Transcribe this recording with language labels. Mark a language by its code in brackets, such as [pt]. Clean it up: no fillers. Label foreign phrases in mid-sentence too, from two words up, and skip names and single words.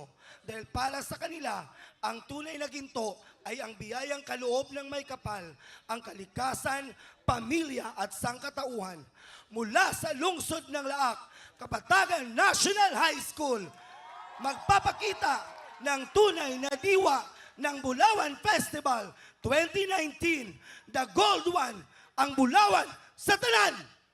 [tl] Dahil para sa kanila, ang tunay na ginto ay ang biyayang kaloob ng may kapal, ang kalikasan, pamilya at sangkatauhan. Mula sa lungsod ng Laak, Kapatagan National High School, magpapakita ng tunay na diwa ng Bulawan Festival 2019, The Gold One, ang Bulawan sa Tanan!